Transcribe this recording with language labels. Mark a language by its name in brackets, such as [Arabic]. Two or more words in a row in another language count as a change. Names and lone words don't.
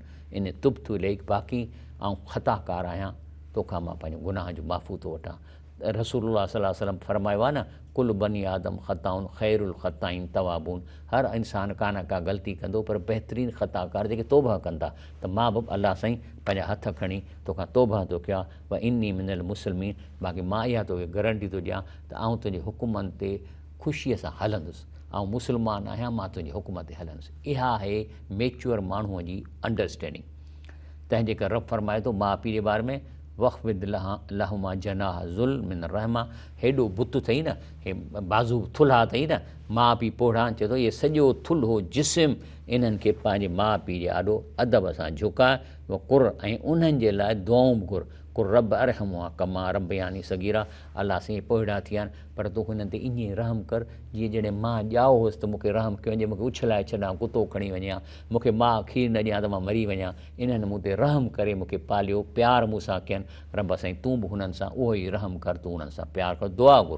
[Arabic] إني تبت إليك, [Sindhi] बाक़ी ऐं ख़ताकार आहियां, तोखां मां पंहिंजो गुनाह जो माफ़ू थो वठां। [Arabic] رسول الله صلى الله عليه وسلم [Sindhi] फरमायो आहे न, [Arabic] كل بني آدم خطاء خير الخطائين التوابون, [Sindhi] हर इंसानु का न का ग़लती कंदो, पर बहितरीनु ख़ताकार जेके तौबा कंदा। त मां बि अलाह साईं पंहिंजा हथ खणी तोखां तौबा थो कयां, [Arabic] وإني من المسلمين, [Sindhi] बाक़ी मां इहा तोखे गारंटी थो ॾियां त आउं तुंहिंजे हुकुमनि ते ख़ुशीअ सां हलंदुसि, ऐं मुस्लमान आहियां, मां तुंहिंजे हुकुम ते हलंदुसि। इहा आहे मेच्योर माण्हूअ जी अंडरस्टैंडिंग। तंहिंजे करे रब फरमाए थो माउ पीउ जे बारे में, [Arabic] واخفض لهما جناح الذل من الرحمة, [Sindhi] हेॾो बुत अथई न, हे बाज़ू थुल्हा अथई न, माउ पीउ पोढ़ा, चए थो इहे सॼो थुल्हो जिस्म इन्हनि खे पंहिंजे माउ पीउ जे आॾो अदब सां झुकाए, [Arabic] وقل, [Sindhi] ऐं उन्हनि जे लाइ दुआऊं बि घुर, [Arabic] قل رب ارحمهما كما ربياني صغيرا, [Sindhi] अलाह साईं पोढ़ा थी विया आहिनि, पर तूं हुननि ते ईअं रहम कर जीअं जॾहिं मां ॼाओ हुउसि त मूंखे रहम कयो वञे, मूंखे उछलाए छॾां, कुतो खणी वञा, मूंखे माउ खीरु न ॾियां त मां मरी वञा, इन्हनि मूं ते रहम करे मूंखे पालियो, प्यार मूंसां कयनि, रब साईं तूं बि हुननि सां उहो ई रहम कर, तूं हुननि सां प्यार कर, दुआ घुरो।